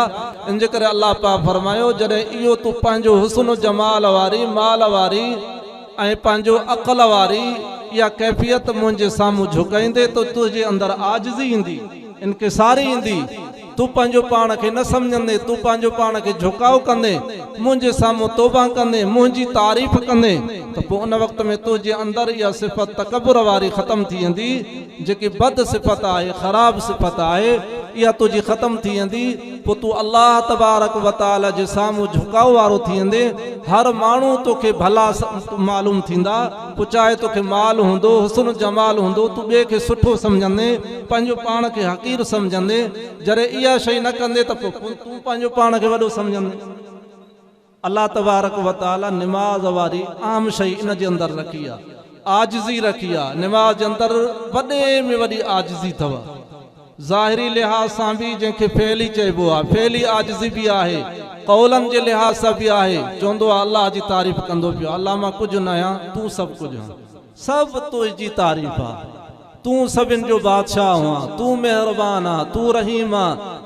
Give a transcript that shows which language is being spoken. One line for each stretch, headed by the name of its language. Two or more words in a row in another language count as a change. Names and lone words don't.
Sindhi: इन जे करे अल्लाह पाक फरमायो, जॾहिं इहो तूं पंहिंजो हुस्न जमाल वारी, माल वारी ऐं पंहिंजो अक़ल वारी इहा कैफ़ियत मुंहिंजे साम्हूं झुकाईंदे त तुंहिंजे अंदरि आजिज़ी ईंदी, इनकिसारी ईंदी, तू पंहिंजो पाण खे न सम्झंदे, तू पंहिंजो पाण खे झुकाव कंदे, मुंहिंजे साम्हूं तौबा कंदे, मुंहिंजी तारीफ़ कंदे, त पोइ उन वक़्त में तुंहिंजे अंदरि इहा सिफ़त तकबुर वारी ख़तम थी वेंदी। जेकी बद सिफ़त आहे, ख़राब सिफ़त आहे, इहा तुंहिंजी ख़तम थी वेंदी। पोइ तूं
Arabic: الله تبارك و تعالى
Sindhi: जे साम्हूं झुकाव वारो थी वेंदे। हर माण्हू तोखे भला मालूम थींदा। पोइ चाहे तोखे माल हूंदो, हुस्न जमाल हूंदो, तूं ॿिए खे सुठो सम्झंदे, पंहिंजो पाण खे हक़ीर सम्झंदे। जॾहिं इहा शइ न कंदे त पोइ तूं पंहिंजो पाण खे वॾो सम्झंदे।
Arabic: الله تبارك و تعالى
Sindhi: निमाज़ वारी आम शइ इन जे अंदरि रखी आहे, आजिज़ी रखी आहे। निमाज़ जे अंदरि वॾे में वॾी आजिज़ी अथव। ज़ाहिरी लिहाज़ सां बि जंहिंखे फेली चइबो आहे, फेली आजिज़ी बि आहे। कौलनि जे लिहाज़ सां बि आहे, चवंदो आहे अल्लाह जी तारीफ़ कंदो पियो, अल्लाह मां कुझु न आहियां, तूं सभु कुझु आहीं, सभु तुंहिंजी तारीफ़ आहे, तूं सभिनि जो बादशाह हुआ, तूं महिरबान आहे, तूं रहीम आहे।